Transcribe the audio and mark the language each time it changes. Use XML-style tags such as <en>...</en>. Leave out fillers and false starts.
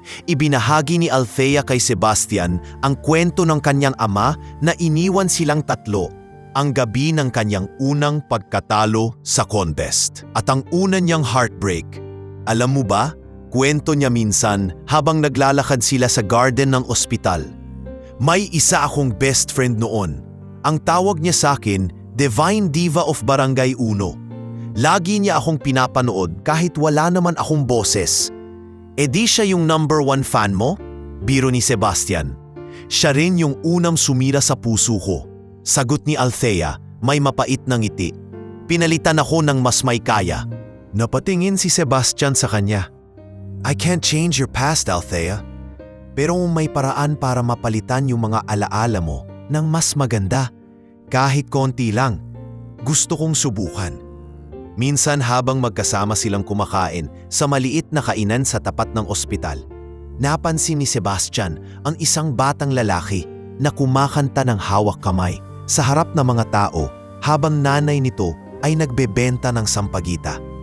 <tl>Ibinahagi ni Althea kay Sebastian ang kwento ng kanyang ama na iniwan silang tatlo ang gabi ng kanyang unang pagkatalo sa contest at ang una niyang heartbreak. Alam mo ba, kwento niya minsan habang naglalakad sila sa garden ng ospital. May isa akong best friend noon. Ang tawag niya sa akin, Divine Diva of Barangay Uno. Lagi niya akong pinapanood kahit wala naman akong boses. E di siya yung number 1 fan mo? Biro ni Sebastian. Siya rin yung unang sumira sa puso ko. Sagot ni Althea, may mapait na ngiti. Pinalitan ako ng mas may kaya. Napatingin si Sebastian sa kanya.</tl> <en>I can't change your past, Althea.</en> <tl>Pero may paraan para mapalitan yung mga alaala mo ng mas maganda. Kahit konti lang. Gusto kong subukan. Minsan habang magkasama silang kumakain sa maliit na kainan sa tapat ng ospital, napansin ni Sebastian ang isang batang lalaki na kumakanta ng hawak kamay sa harap ng mga tao habang nanay nito ay nagbebenta ng sampagita.</tl>